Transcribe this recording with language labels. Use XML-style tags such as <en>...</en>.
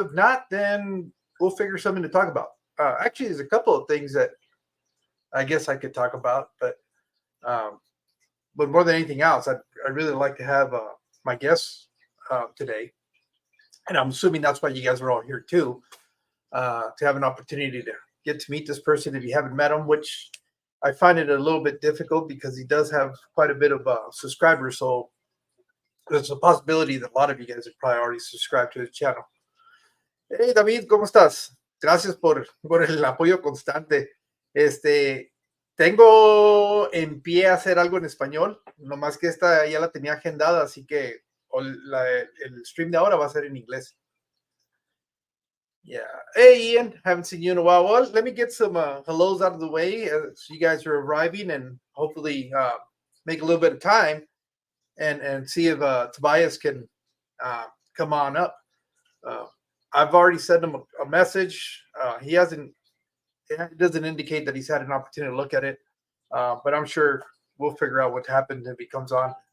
<en>If not, then we'll figure something to talk about. Actually, there's a couple of things that I guess I could talk about, um, but more than anything else, I'd really like to have my guests today, and I'm assuming that's why you guys are all here too, to have an opportunity to get to meet this person if you haven't met him, which I find it a little bit difficult because he does have quite a bit of subscribers. So there's a possibility that a lot of you guys have probably already subscribed to his channel.</en> <es>Hey David, ¿cómo estás? Gracias por el apoyo constante. Tengo en pie a hacer algo en español, nomás que esta ya la tenía agendada, así que el stream de ahora va a ser en inglés.</es> <en>Yeah. Hey, Ian, haven't seen you in a while. Well, let me get some hellos out of the way as you guys are arriving and hopefully make a little bit of time and see if Tobias can come on up. I've already sent him a message. He hasn't, it doesn't indicate that he's had an opportunity to look at it, but I'm sure we'll figure out what happened if he comes on.</en>